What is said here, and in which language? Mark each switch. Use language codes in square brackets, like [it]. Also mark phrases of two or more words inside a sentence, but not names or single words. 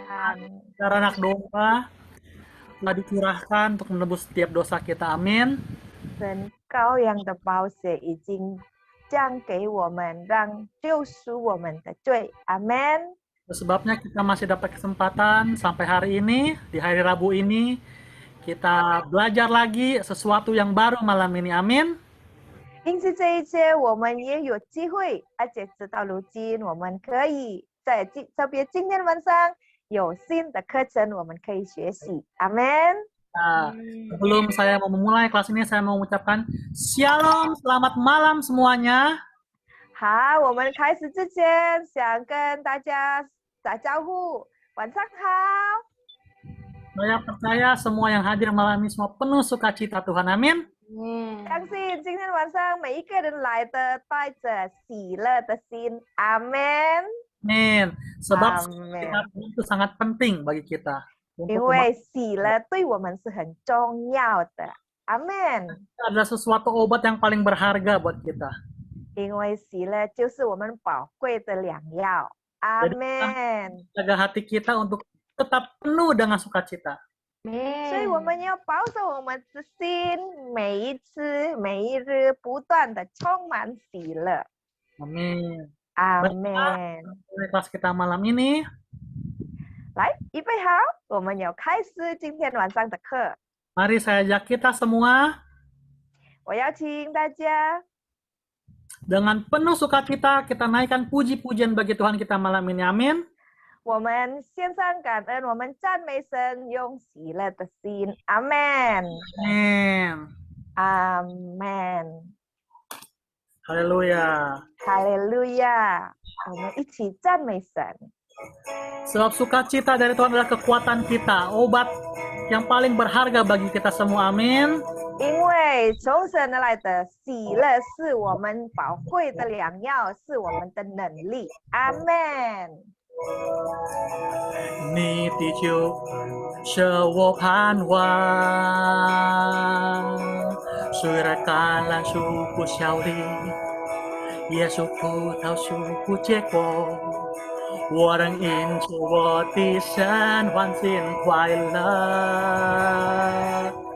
[id] Darah anak domba telah dicurahkan untuk menebus setiap dosa kita. Amin. [zh] 神羔羊的宝血已经降给我们，让救赎我们的罪。阿门。 [id] Sebabnya kita masih dapat kesempatan sampai hari ini, di hari Rabu ini, kita belajar lagi sesuatu yang baru malam ini. Amin. [zh] 因此，这一切我们也有机会，而且直到如今，我们可以在特别今天晚上有新的课程，我们可以学习。阿门。 [id] Nah, sebelum saya mau memulai kelas ini, saya mau mengucapkan Shalom, selamat malam semuanya. [zh] 好，我们开始之前，想跟大家打招呼，晚上好。 [id] Saya percaya semua yang hadir malam ini semua penuh sukacita Tuhan. Amin. [zh] 相信今天晚上每一个人来的带着喜乐的心。阿门。 [id] Amin. Sebab Amin. sukacita Tuhan itu sangat penting bagi kita. [zh] 因为喜乐对我们是很重要的。阿门。 [id] adalah sesuatu obat yang paling berharga buat kita. [zh] 因为喜乐就是我们宝贵的良药。阿门。 [id] Jaga hati kita untuk tetap penuh dengan sukacita. [zh] 所以我们要保守我们的心，每一次、每一日不断的充满喜乐。 [id] Amin. [zh] 阿门。 [id] Kelas kita malam ini. [zh] 来，预备好，我们要开始今天晚上的课。 [id] Mari saya ajak kita semua [zh] 我邀请大家 [id] dengan penuh sukacita kita naikkan puji-pujian bagi Tuhan kita malam ini. Amin. [zh] 我们献上感恩，我们赞美神，用喜乐的心。阿门。 [id] Amin. [zh] 阿门。 [id] Haleluya. [zh] 哈利路亚！我们一起赞美神。 [id] Sebab sukacita dari Tuhan adalah kekuatan kita, obat yang paling berharga bagi kita semua. Amin. [zh] 因为从神而来的喜乐是我们宝贵的良药，是我们的能力。阿门。你的救恩是我盼望，虽然橄榄树不效力，耶稣葡萄树不结果，我仍因着我的神欢欣快乐。